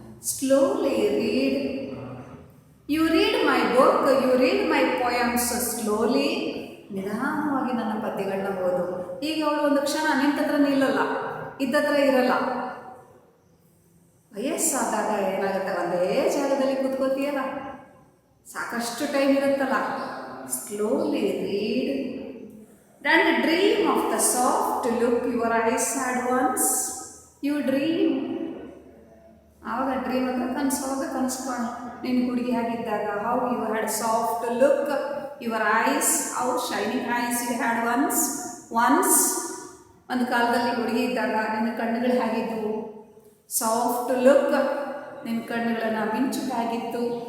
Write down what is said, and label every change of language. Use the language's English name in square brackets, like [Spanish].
[English] Slowly read. You read my book, you read my poems slowly. [Kannada] ನಿಧಾನವಾಗಿ ನನ್ನ ಪದ್ಯಗಳನ್ನ ಓದು. ಈಗ ಅವಳು ಒಂದು ಕ್ಷಣ ನಿಂತತ್ರ ನಿಲ್ಲಲ್ಲ, ಇದ್ದತ್ರ ಇರಲ್ಲ. ವಯಸ್ಸಾದಾಗ ಏನಾಗುತ್ತೆ, ಒಂದೇ ಜಾಗದಲ್ಲಿ ಕೂತ್ಕೋತೀಯಲ್ಲ, ಸಾಕಷ್ಟು ಟೈಮ್ ಇರುತ್ತಲ್ಲ. [English] Slowly read and dream of the soft look your eyes had once. You dream. [Kannada] ಆವಾಗ ಡ್ರೀಮ್ ಅಂದರೆ ಕನಸು. ಆವಾಗ ಕನಸ್ಕೊಂಡು ನಿನ್ನ ಹುಡುಗಿ ಆಗಿದ್ದಾಗ, [English] How you had soft look your eyes, how shining eyes you had once. [Kannada] ಒಂದು ಕಾಲದಲ್ಲಿ ಹುಡುಗಿ ಇದ್ದಾಗ ನಿನ್ನ ಕಣ್ಣುಗಳು ಹೇಗಿದ್ದವು, ಸಾಫ್ಟ್ ಲುಕ್, ನಿನ್ನ ಕಣ್ಣುಗಳನ್ನು ಮಿಂಚು ಹೇಗಿತ್ತು.